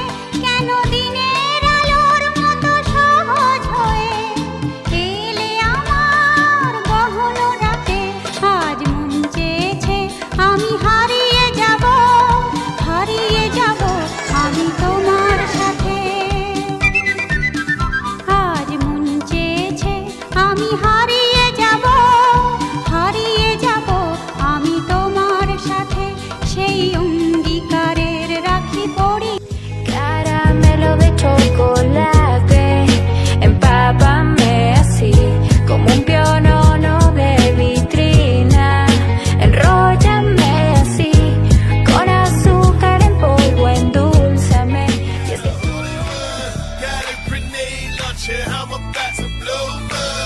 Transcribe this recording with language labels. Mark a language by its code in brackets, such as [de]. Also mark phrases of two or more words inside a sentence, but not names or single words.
[bn] কেন দিনের আলোর মতো সহজ হয়ে এলে আমার গহন রাতে, আজ মন চেয়েছে আমি হারিয়ে যাব, হারিয়ে যাব আমি তোমার সাথে। আজ মন চেয়েছে আমি হারিয়ে যাব, হারিয়ে যাব আমি তোমার সাথে। সেই অঙ্গীকারের রাখি পড়ি। [es] Caramelo de chocolate, empápame así, como un pionono de vitrina. Enróllame así, con azúcar en polvo, endulzame. Y es que [en] Got a grenade launcher, I'm about to blow my